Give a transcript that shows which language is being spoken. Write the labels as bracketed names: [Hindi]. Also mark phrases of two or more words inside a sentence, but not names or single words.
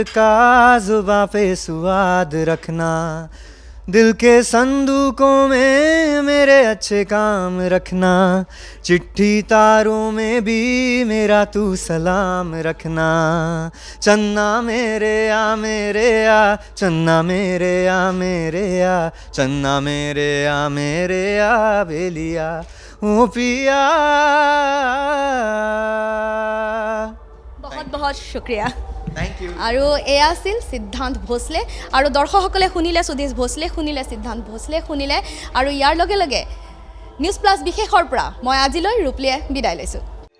[Hindi] का जुबां पे स्वाद रखना, दिल के संदूकों में मेरे अच्छे काम रखना, चिट्ठी तारों में भी मेरा तू सलाम रखना, चन्ना मेरे आ चन्ना मेरे आ चन्ना मेरे आ बेलिया ओ पिया। बहुत बहुत शुक्रिया। [English] thank you. [Assamese] আৰু এয়া আছিল সিদ্ধান্ত ভোসলে আৰু দৰ্শকসকলে শুনিলে সুদেশ ভোসলে, শুনিলে সিদ্ধান্ত ভোসলে, শুনিলে আৰু ইয়াৰ লগে লগে নিউজ প্লাছ বিশেষৰ পৰা মই আজিলৈ ৰূপলীয়ে বিদায় লৈছোঁ।